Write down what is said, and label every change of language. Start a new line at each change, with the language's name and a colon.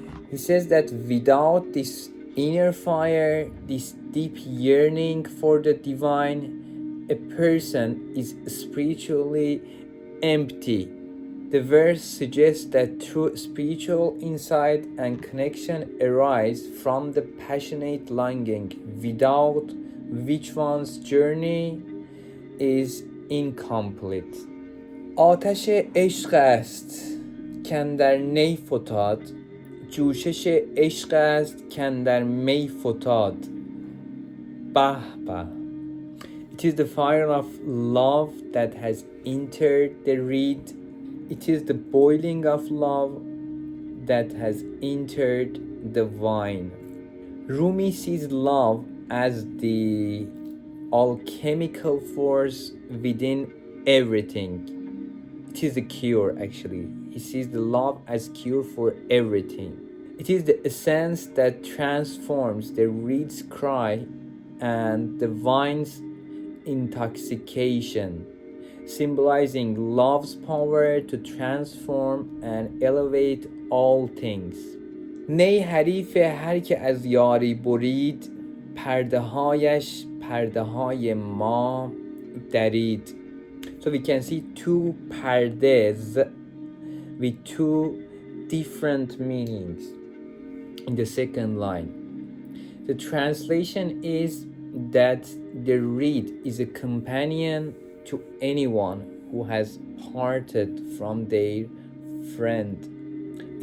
English: He says that without this inner fire, this deep yearning for the divine, a person is spiritually empty. The verse suggests that true spiritual insight and connection arise from the passionate longing, without which one's journey is incomplete.
Persian: آتش عشق است کاندر نی فتاد، جوشش عشق است کاندر می فتاد. به به.
English: It is the fire of love that has entered the reed. It is the boiling of love that has entered the wine. Rumi sees love as the alchemical force within everything. It is the cure, actually. He sees the love as cure for everything. It is the essence that transforms the reed's cry and the wine's intoxication, symbolizing love's power to transform and elevate all things.
Persian: نی حریف هر که از یاری برید، پرده هایش پرده های ما درید.
English: So we can see two pardes with two different meanings. in the second line. The translation is that the reed is a companion to anyone who has parted from their friend.